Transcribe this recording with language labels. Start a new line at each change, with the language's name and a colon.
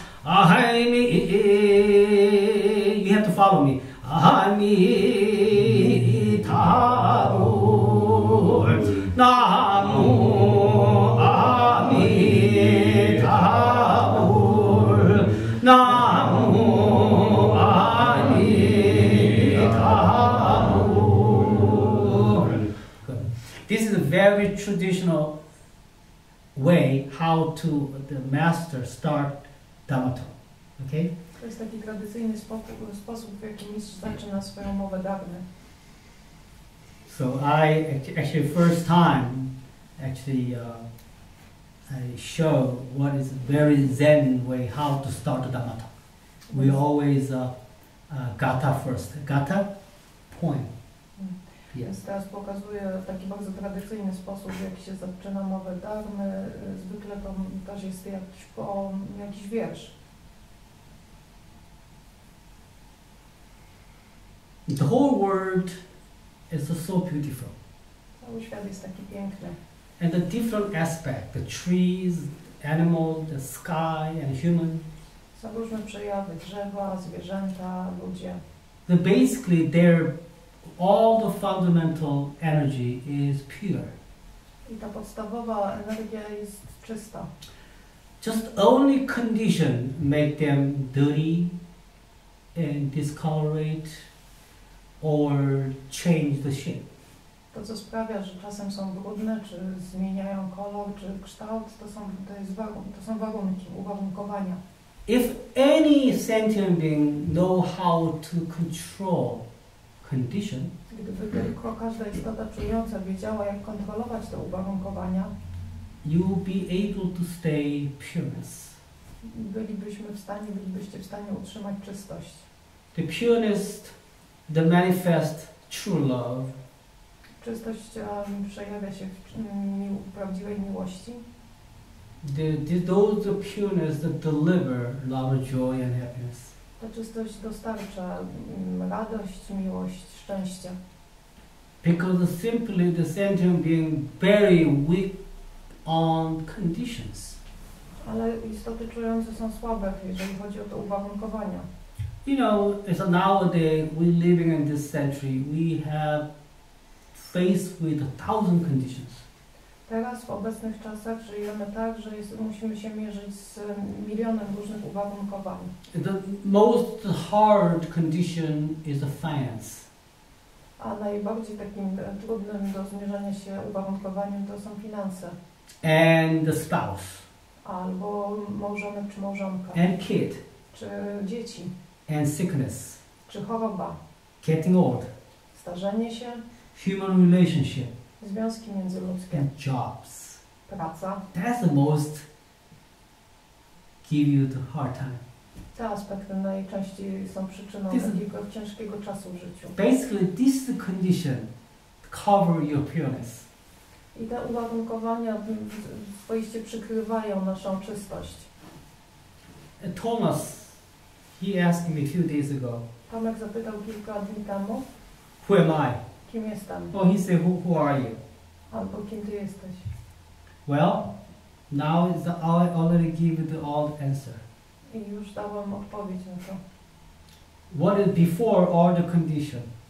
Korean: 아하이미
English: you have to follow me
Korean: 아미타 불 나무 아미타 불 나무 아미타 불.
English: This is a very traditional way how to the master start Dharma talk. Okay?
Polish: To jest taki tradycyjny sposób, w jaki mistrz zaczyna swoją mowę dharmy.
English: So I actually first time I show what is very Zen way how to start the Dharma talk. We always gatha first. Gatha, poem.
Polish: Więc teraz pokazuję w taki bardzo tradycyjny sposób, jak się zaczyna mowę dharmy. Zwykle to też jest jakiś wiersz.
English: The whole world is so beautiful.
Polish: Cały świat jest taki piękny.
English: And the different aspects, the trees, animals, the sky and human.
Polish: Są różne przejawy, drzewa, zwierzęta, ludzie.
English: Basically all the fundamental energy is pure.
Polish: I ta podstawowa energia jest czysta.
English: Just only condition make them dirty and discolorate or change the shape.
Polish: To, co sprawia, że czasem są brudne, czy zmieniają kolor, czy kształt, to są warunki, uwarunkowania.
English: If any sentient being know how to control condition,
Polish: gdyby tylko każda istota czująca wiedziała, jak kontrolować te uwarunkowania,
English: you will be able to stay pureness.
Polish: bylibyście w stanie utrzymać czystość.
English: The pureness, the manifest true love.
Polish: Czystość przejawia się w prawdziwej miłości.
English: Those pureness that deliver love, joy and happiness.
Polish: Ta czystość dostarcza radość, miłość, szczęście.
English: Because simply the sentient being very weak on conditions.
Polish: Ale istoty czujące są słabe, jeżeli chodzi o te uwarunkowania.
English: You know, as nowadays we living in this century, we have faced with 1000 conditions.
Polish: Teraz w obecnych czasach żyjemy tak, że musimy się mierzyć z milionem różnych uwarunkowań.
English: The most hard condition is the finance.
Polish: A najbardziej takim trudnym do zmierzenia się uwarunkowaniem to są finanse.
English: And the spouse.
Polish: Albo małżonek czy małżonka.
English: And kid.
Polish: Czy dzieci.
English: And sickness.
Polish: Czy choroba.
English: Getting old.
Polish: Starzenie się.
English: Human relationship.
Polish: Związki międzyludzkie.
English: And jobs.
Polish: Praca.
English: That's the most give you the hard time.
Polish: Te aspekty najczęściej są przyczyną takiego ciężkiego czasu w życiu.
English: Basically, this is the condition to cover your pureness.
Polish: I te uwarunkowania swoiście przykrywają naszą czystość.
English: Thomas, he asked me a few days ago.
Polish: Tomek zapytał kilka dni temu.
English: Who am I?
Polish: Kim jestem?
English: Oh, he said, who are you?
Polish: Albo kim ty jesteś?
English: Well, now I already give you the old answer.
Polish: I już dałem odpowiedź na to.
English: What is before all the condition?